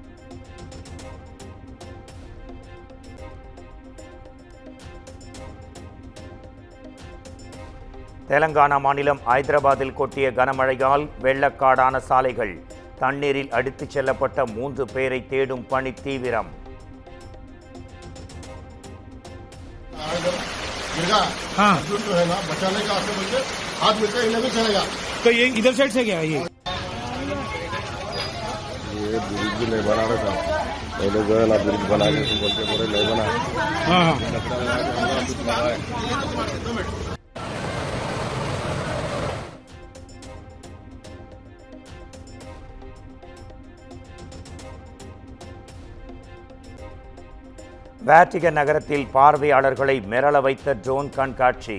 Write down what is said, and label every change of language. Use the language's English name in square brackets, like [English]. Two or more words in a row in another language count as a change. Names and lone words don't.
[Tamil] தெலங்கானா மாநிலம் ஐதராபாத்தில் கொட்டிய கனமழையால் வெள்ளக்காடான சாலைகள். தண்ணீரில் அடித்துச் செல்லப்பட்ட 3 பேரை தேடும் பணி தீவிரம். [Hindi] हाँ जो है ना बचाने का आगे बढ़े हाथ में कहीं नहीं चलेगा तो ये इधर साइड से गया ये ये ब्रिज भी नहीं बना रहा था। पहले जो है ना ब्रिज बना के तुम बोलते पूरे नहीं बना। [Tamil] வேட்டிகன் நகரத்தில் பார்வையாளர்களை மிரள வைத்த ட்ரோன் கண்காட்சி.